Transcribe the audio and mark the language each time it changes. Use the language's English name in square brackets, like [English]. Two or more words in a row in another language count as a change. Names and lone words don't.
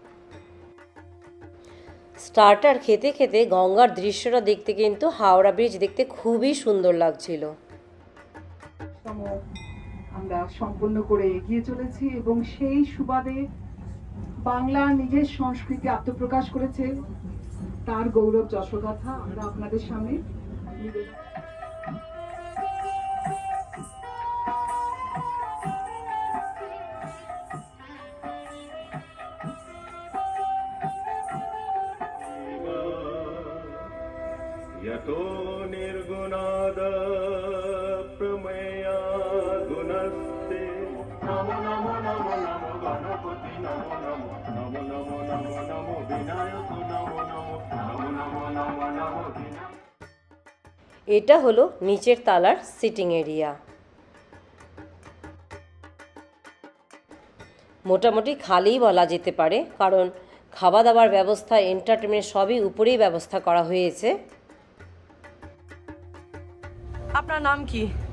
[Bangla] স্টার্টার খেতে খেতে গঙ্গার দৃশ্যটা দেখতে কিন্তু হাওড়া ব্রিজ দেখতে খুবই সুন্দর লাগছিল। আমরা সম্পন্ন করে এগিয়ে চলেছি এবং সেই সুবাদে বাংলা নিজের সংস্কৃতি আত্মপ্রকাশ করেছে, তার গৌরব যশোগাথা আমরা আপনাদের সামনে [Sanskrit] यतो निर्गुणाद प्रमेया गुणस्ते नमो नमो नमो नमो गणपति नमो नमो नमो नमो नमो नमो विनायक नमो नमो नमो नमो नमो नमो विनायक। [Bangla] এটা হলো নিচের তালার সিটিং এরিয়া। মোটামুটি খালিই বলা যেতে পারে, কারণ খাওয়া দাওয়ার ব্যবস্থা, এন্টারটেনমেন্ট সবই উপরেই ব্যবস্থা করা হয়েছে। আপনার নাম কি?